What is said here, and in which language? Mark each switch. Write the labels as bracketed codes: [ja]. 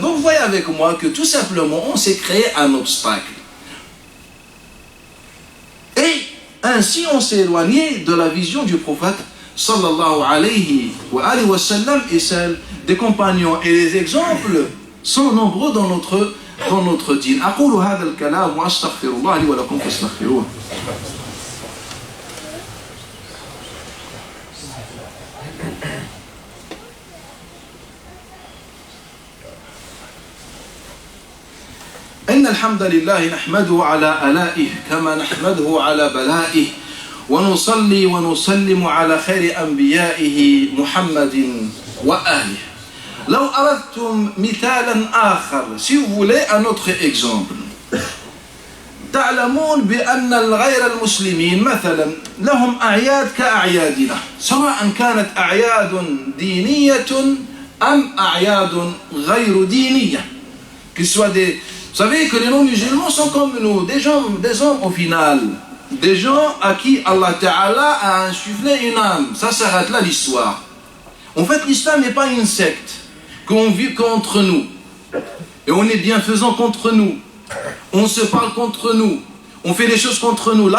[fr] Donc vous voyez avec moi que tout simplement on s'est créé un obstacle. Et ainsi on s'est éloigné de la vision du prophète sallallahu alayhi wa alihi wa sallam et celle des compagnons. Et les exemples sont nombreux dans notre دين. [ar] أقول هذا الكلام وأستغفر الله لي ولكم فاستغفروه. إن الحمد لله نحمده على آلائه كما نحمده على بلائه ونصلي ونسلم على خير أنبيائه محمد وآله. لو أردتم مثالا آخر, [fr] si vous voulez un autre exemple, [ar] تعلمون بأن غير المسلمين مثلا لهم أعياد كأعيادنا, سواء كانت أعياد دينية أم أعياد غير دينية. [fr] Vous savez que les non-musulmans sont comme nous, des hommes au final, des gens à qui Allah Ta'ala a insufflé une âme. Ça s'arrête là l'histoire. En fait, l'islam n'est pas une secte qu'on vit contre nous, et on est bienfaisant contre nous, on se parle contre nous, on fait des choses contre nous.